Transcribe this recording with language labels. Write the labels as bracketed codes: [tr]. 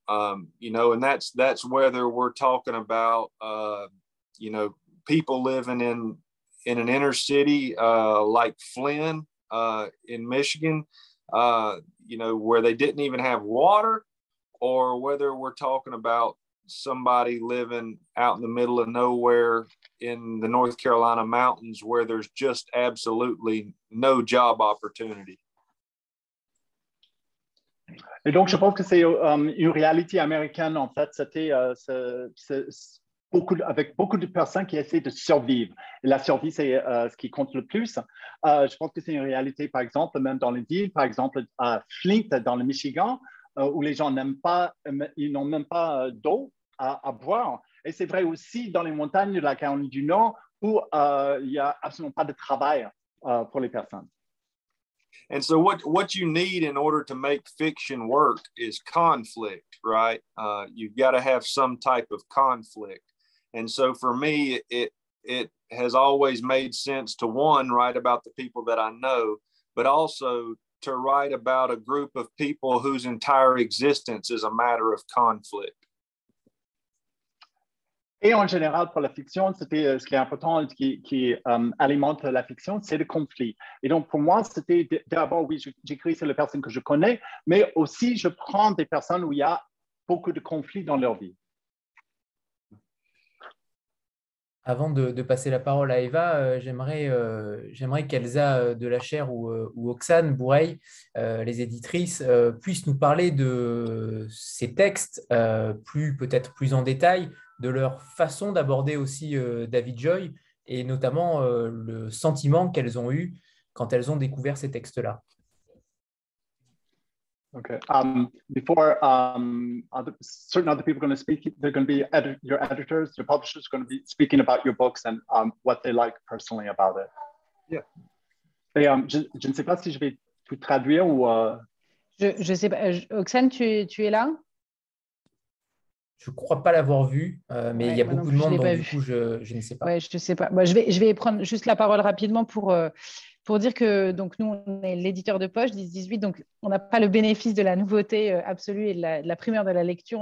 [en] And that's whether we're talking about people living in an inner city like Flynn in Michigan, where they didn't even have water, or whether we're talking about somebody living out in the middle of nowhere in the North Carolina mountains where there's just absolutely no job opportunity. [fr] Et donc, je pense que c'est une réalité américaine, en fait. C'était avec beaucoup de personnes qui essaient de survivre. Et la survie, c'est ce qui compte le plus. Je pense que c'est une réalité, par exemple, même dans les villes, par exemple, à Flint, dans le Michigan, où les gens ils n'ont même pas d'eau à boire. Et c'est vrai aussi dans les montagnes de la Caroline du Nord, où il n'y a absolument pas de travail pour les personnes. [en] And so what you need in order to make fiction work is conflict, right? You've got to have some type of conflict. And so for me, it has always made sense to, one, write about the people that I know, but also to write about a group of people whose entire existence is a matter of conflict. [fr] Et en général, pour la fiction, c'était ce qui est important, qui alimente la fiction, c'est le conflit. Et donc, pour moi, c'était d'abord, oui, j'écris sur les personnes que je connais, mais aussi, je prends des personnes où il y a beaucoup de conflits dans leur vie. Avant de passer la parole à Eva, j'aimerais qu'Elsa de la Chaire ou Oxane Bourreil, les éditrices, puissent nous parler de ces textes peut-être plus en détail, de leur façon d'aborder aussi David Joy, et notamment le sentiment qu'elles ont eu quand elles ont découvert ces textes-là. [en] Okay. Before certain other people are going to speak, they're going to be your editors, your publishers are going to be speaking about your books and what they like personally about it. Yeah. [fr] Et je ne sais pas si je vais tout traduire ou. Je sais pas. Oxane, tu es là? Je ne crois pas l'avoir vu, mais il y a beaucoup de monde, donc du coup, je ne sais pas. Ouais, je ne sais pas. Moi, je vais prendre juste la parole rapidement pour dire que donc, nous, on est l'éditeur de poche 10-18, donc on n'a pas le bénéfice de la nouveauté absolue et de la primeur de la lecture.